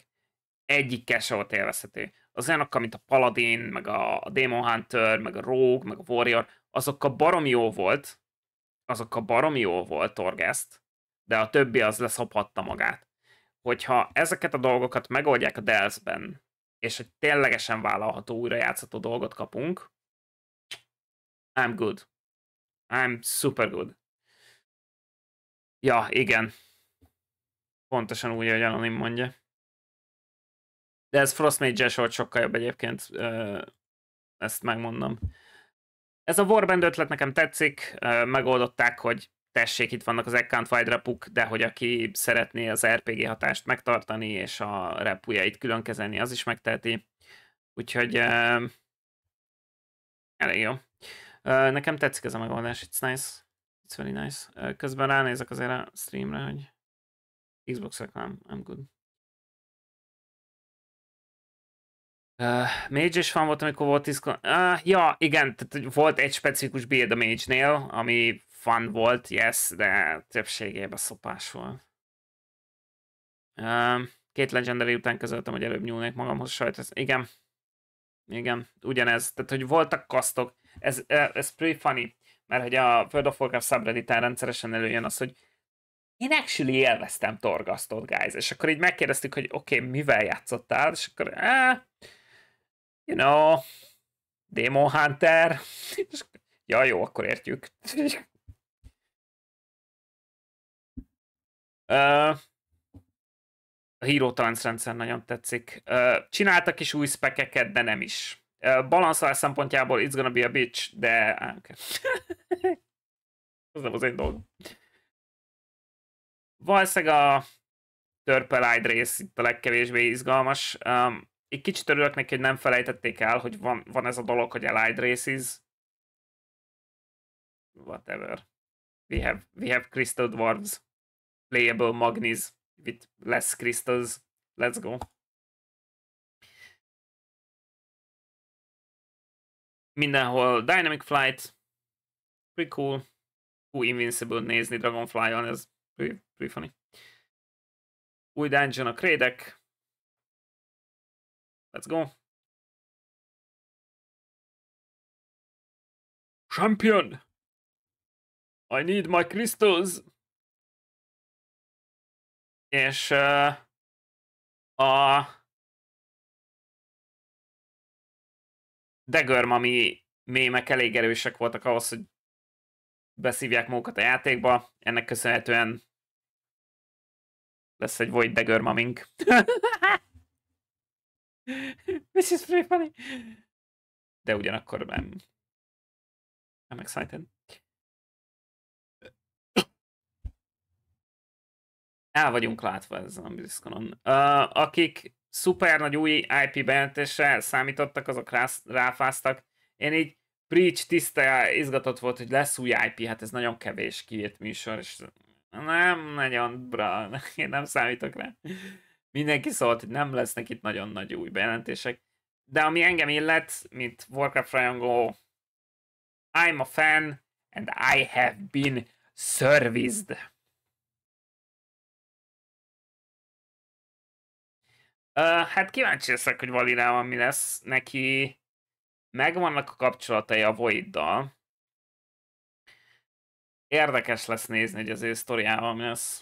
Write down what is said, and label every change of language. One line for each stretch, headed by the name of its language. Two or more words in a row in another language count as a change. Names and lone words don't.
Hungarian: Egyikkel se volt élvezhető. Az olyanokkal, mint a Paladin, meg a Demon Hunter, meg a Rogue, meg a Warrior, azokkal baromi jó volt Torghast, de a többi az leszophatta magát. Hogyha ezeket a dolgokat megoldják a Dells-ben, és egy ténylegesen vállalható, újrajátszható dolgot kapunk,
English: I'm good. I'm super good.
Hungarian: Ja, igen. Pontosan úgy, ahogy Anonim mondja. De ez Frostmage-es volt sokkal jobb egyébként, ezt megmondom. Ez a Warband ötlet nekem tetszik, megoldották, hogy tessék, itt vannak az
English: account wide
Hungarian: repuk, de hogy aki szeretné az RPG hatást megtartani, és a repujjait külön kezelni, az is megteheti. Úgyhogy elég jó. Nekem tetszik ez a megoldás,
English: it's nice. It's very nice.
Hungarian: Közben ránézek azért a streamre, hogy Xbox reklám,
English: I'm good.
Hungarian: Mage-es fan volt, amikor volt 10 ja, igen, tehát volt egy specifikus build a Mage-nél, ami fun volt, yes, de többségében szopás volt. 2 Legendary után közöltem, hogy előbb nyúlnék magamhoz sajt. Igen, ugyanez. Tehát, hogy voltak kasztok. Ez
English: pretty funny,
Hungarian: mert hogy a World of Warcraft subredditen rendszeresen előjön az, hogy én actually élveztem Torghastot, guys. És akkor így megkérdeztük, hogy oké, mivel játszottál? És akkor,
English: you know, Demon Hunter.
Hungarian: Ja, jó, akkor értjük. A Hero Trance rendszer nagyon tetszik. Csináltak is új spekeket, de nem is. Balanszolás szempontjából
English: it's gonna be a bitch,
Hungarian: de... Okay. Az nem az én dolgom. Valószínűleg a Törpelide rész itt a legkevésbé izgalmas. Egy kicsit örülök neki, hogy nem felejtették el, hogy van ez a dolog, hogy Allied Races.
English: Whatever. We have Crystal Dwarves. Playable Magnis with less crystals. Let's go.
Hungarian: Mindenhol Dynamic Flight.
English: Pretty cool.
Hungarian: Invincible nézni Dragonfly-on, ez
English: pretty funny.
Hungarian: Új dungeon a Krédek.
English: Let's go. Champion! I need my crystals!
Hungarian: És a Dagger Mami mémek elég erősek voltak ahhoz, hogy beszívják magukat a játékba. Ennek köszönhetően lesz egy Void Dagger Mamink.
English: This is pretty funny.
Hungarian: De ugyanakkor nem.
English: I'm excited.
Hungarian: El vagyunk látva ezzel a BlizzConon. Akik szuper nagy új IP bejelentésre számítottak, azok ráfáztak. Én így Preach tiszta izgatott volt, hogy lesz új IP, hát ez nagyon kevés kiírt műsor, és nem nagyon, én nem számítok rá. Mindenki szólt, hogy nem lesznek itt nagyon nagy új bejelentések. De ami engem illet, mint Warcraft rajongó,
English: I'm a fan, and I have been serviced.
Hungarian: Hát kíváncsi leszek, hogy Valinában mi lesz. Neki megvannak a kapcsolatai a Voiddal. Érdekes lesz nézni, hogy az ő sztoriával mi lesz.